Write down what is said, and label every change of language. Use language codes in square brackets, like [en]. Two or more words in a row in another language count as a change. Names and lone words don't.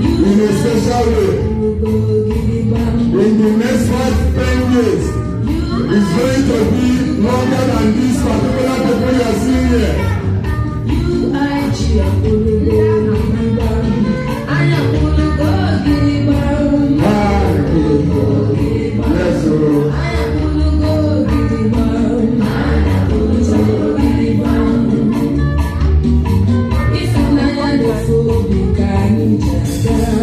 [en] In a special way, in the next five, ten years, it's going to be longer than this particular people you are seeing here. [ig] Anyị akwụlugo gị gbam. [en] Yes, sir. [ig] Anyị akwụlugo gị gbam. Anyị akwụlugo gị gbam. Ịfụnanya na-efu obi ka anyị ji aga.